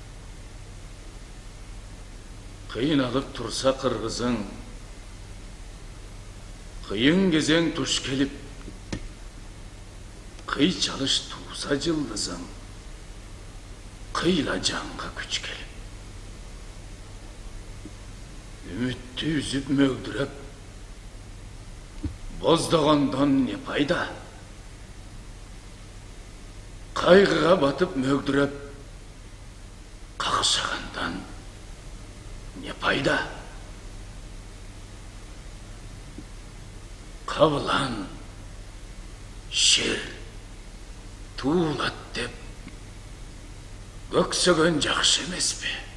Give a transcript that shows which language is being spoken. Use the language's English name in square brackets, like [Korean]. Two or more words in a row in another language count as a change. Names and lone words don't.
[Kyrgyz] Кыйналып турса кыргызың, кыйын кезең туш келип, кый чалыш туса жылдызың, кыйла жанга күч келип. Үмүттү үзүп мөгдүрөп, боздогондон не пайда? Кайгыга батып мөгдүрөп, Қақшағандан не пайда? [Kazakh] Қабылан шер туылат деп өксіген жақсы емес пе?